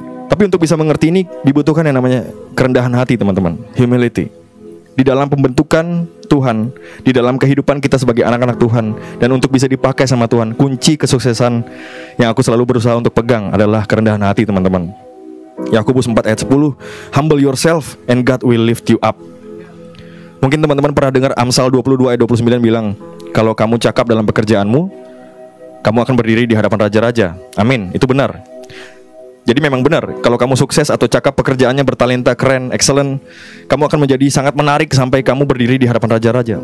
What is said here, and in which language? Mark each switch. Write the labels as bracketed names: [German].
[Indonesian] Tapi untuk bisa mengerti ini dibutuhkan yang namanya kerendahan hati, teman-teman. Humility. Di dalam pembentukan Tuhan, di dalam kehidupan kita sebagai anak-anak Tuhan, dan untuk bisa dipakai sama Tuhan, kunci kesuksesan yang aku selalu berusaha untuk pegang adalah kerendahan hati, teman-teman. Yakobus 4 ayat 10, [English] humble yourself and God will lift you up. [Indonesian] Mungkin teman-teman pernah dengar Amsal 22 ayat 29 bilang, kalau kamu cakap dalam pekerjaanmu, kamu akan berdiri di hadapan raja-raja. Amin, itu benar. Jadi memang benar, kalau kamu sukses atau cakap pekerjaannya bertalenta, keren, excellent, kamu akan menjadi sangat menarik sampai kamu berdiri di hadapan raja-raja.